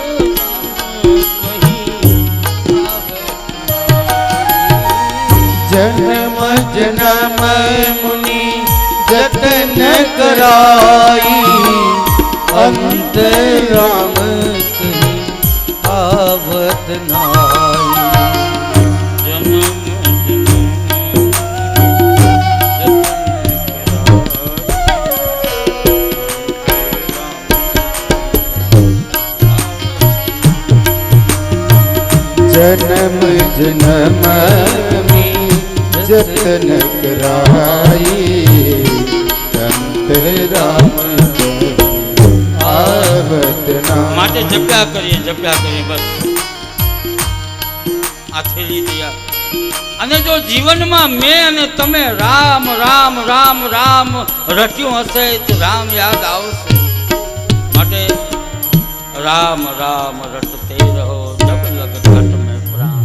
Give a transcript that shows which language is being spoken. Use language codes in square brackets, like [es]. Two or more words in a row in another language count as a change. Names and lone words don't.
[hi] जन्म जन्म मुनि जतन कराई, अंत राम कही आवत नाय. जन्म जन्म में जतन कराई, अंत राम आवत नाय. [gu] માટે જપ્યા કરીએ બસ. આ થેલી તૈયાર. અને જો જીવનમાં મેં અને તમે રામ રામ રામ રામ રટ્યું હશે તો રામ યાદ આવશે. [hi] માટે राम राम रटते रहो जब लग घट में प्राण.